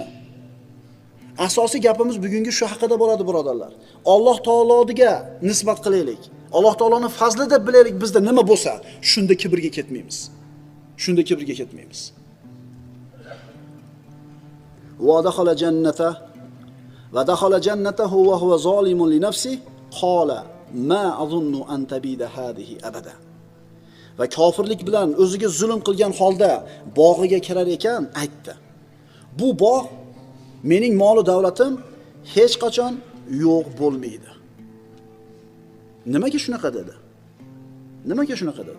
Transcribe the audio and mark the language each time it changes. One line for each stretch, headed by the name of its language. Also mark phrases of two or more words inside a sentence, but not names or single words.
Uzbek: Asosiy gapimiz bugungi shu haqida bo'ladi, birodarlar. Alloh taologa nisbat qilaylik. Alloh taoloning fazli deb bilaylik, bizda nima bo'lsa, shunda kibrga ketmaymiz. Shunda kibrga ketmaymiz.
Arabic: ودخل الجنة ودخل جنته وهو ظالم لنفسه قال ما أظن أن تبيد هذه أبدا.
Uzbek: Va kofirlik bilan o'ziga zulm qilgan holda bog'iga kirar ekan, aytdi. Bu bog' mening mol davlatim hech qachon yo'q bo'lmaydi. Nimaga shunaqa dedi? Nimaga shunaqa dedi?